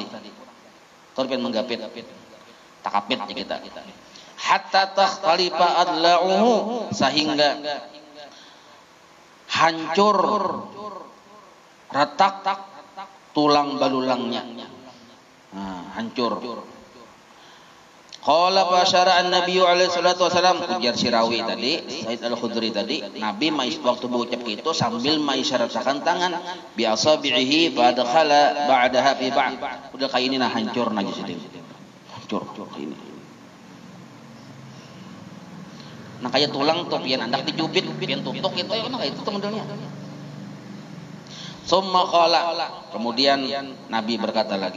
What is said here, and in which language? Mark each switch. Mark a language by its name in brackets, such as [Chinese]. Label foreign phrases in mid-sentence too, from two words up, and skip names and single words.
[Banjar] Torpen menggapit. Takapit ya kita. [Arabic] حتى تختلف أضلاعه, [Banjar] sehingga hancur retak tulang balulangnya. Nah, hancur. [Arabic] قال فأشار النبي عليه الصلاة والسلام, [Banjar] ujar Sirawi tadi, Said Al-Khudri tadi, Nabi waktu berucap itu sambil mengisyaratkan tangan [Arabic] بأصابعه فأدخل بعضها في بعض. [Banjar] Udah kayak ini nah hancur lagi sedih. Hancur ini. Nah kayak tulang tuh pian andak dijubit, pian tutuk gitu ya, nah itu modelnya. [Arabic] ثم قال, [Banjar] kemudian Nabi berkata lagi.